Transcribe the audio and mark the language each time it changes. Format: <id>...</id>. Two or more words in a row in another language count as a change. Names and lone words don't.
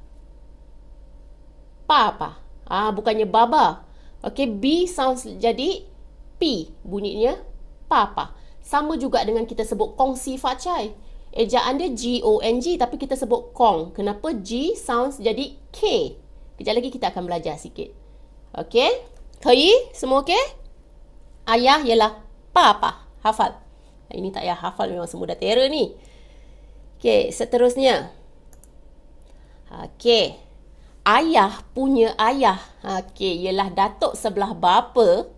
<ms>Papa. Bukannya baba. Okay, B sounds jadi P. Bunyinya Papa. Sama juga dengan kita sebut kongsi facai. Ejaan dia G-O-N-G tapi kita sebut kong. Kenapa G sounds jadi K? Kejap lagi kita akan belajar sikit. Okay? 可以? Semua okay? Ayah ialah Papa. Hafal. Ini tak payah hafal, memang semua dah terror ni. Okay, seterusnya. Okay. Ayah punya ayah. Okay, ialah datuk sebelah bapa.</ms>